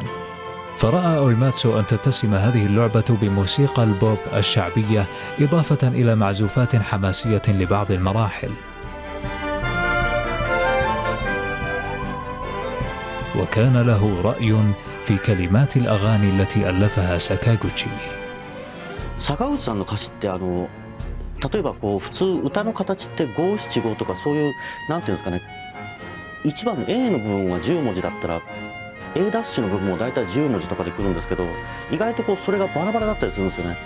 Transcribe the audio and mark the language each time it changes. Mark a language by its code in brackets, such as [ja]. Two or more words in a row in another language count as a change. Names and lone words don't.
[ar] فرأى أويماتسو أن تتسم هذه اللعبة بموسيقى البوب الشعبية إضافة إلى معزوفات حماسية لبعض المراحل. وكان له رأي في كلمات الأغاني التي ألفها ساكاغوتشي. [ja] 坂口さんの歌詞って例えばこう普通歌の形って五七五とかそういうなんていうんですかね、一番の A の部分は10文字だったら A ダッシュの部分も大体10文字とかでくるんですけど、意外とこうそれがバラバラだったりするんですよね。